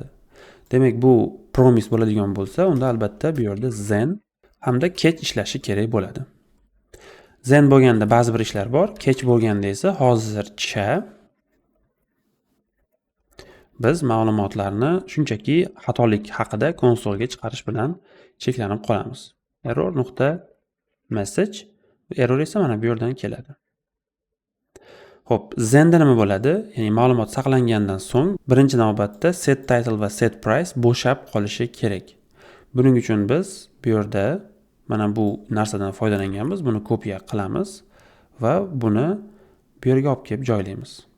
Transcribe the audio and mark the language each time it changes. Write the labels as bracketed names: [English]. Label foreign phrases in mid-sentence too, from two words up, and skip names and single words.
[Uzbek] Demak, bu promise bo'ladigan bo'lsa, unda albatta bu yerda then hamda catch ishlashi kerak bo'ladi. Then bo'lganda ba'zi bir ishlar bor, catch bo'lganda esa hozircha biz ma'lumotlarni shunchaki xatolik haqida konsolga chiqarish bilan cheklanib qolamiz. Error.message, error esa mana bu yerdan keladi. Xo'p, then'da nima bo'ladi? Ya'ni ma'lumot saqlangandan so'ng birinchi navbatda [English] set title [Uzbek] va [English] set price [Uzbek] bo'shab qolishi kerak. Buning uchun biz bu yerda mana bu narsadan foydalanganmiz. Buni kopiya qilamiz va buni bu yerga olib kelib joylaymiz.